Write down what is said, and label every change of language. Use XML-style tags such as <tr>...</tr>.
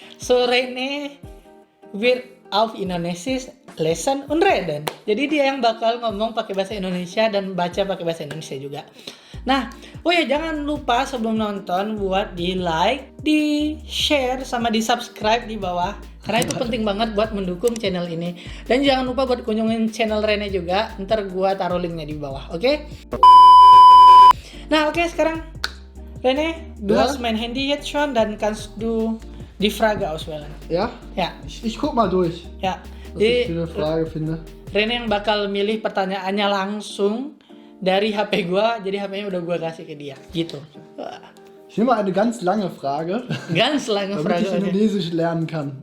<de>So Rene wird auf Indonesisch lesen und reden.</de> <id>Jadi dia yang bakal ngomong pakai bahasa Indonesia dan baca pakai bahasa Indonesia juga. Nah, oh ya jangan lupa sebelum nonton buat di like, di share, sama di subscribe di bawah. Karena itu penting banget buat mendukung channel ini. Dan jangan lupa buat kunjungin channel Rene juga. Ntar gua taruh linknya di bawah, oke? Nah, oke, sekarang Rene,</id> <de>du hast mein Handy jetzt schon, dann kannst du die Frage auswählen. Ja? Ja. Ich guck mal durch,</de> <id>Ya.</id> <de>was ich für eine Frage finde.</de> <id>Rene yang bakal milih pertanyaannya langsung dari HP gua, jadi HP-nya udah gua kasih ke dia, gitu.</id> <de>Ich nehme mal eine ganz lange Frage, Ganz lange damit Frage. ich</de> <en>Okay.</en> <de>Indonesisch lernen kann.</de>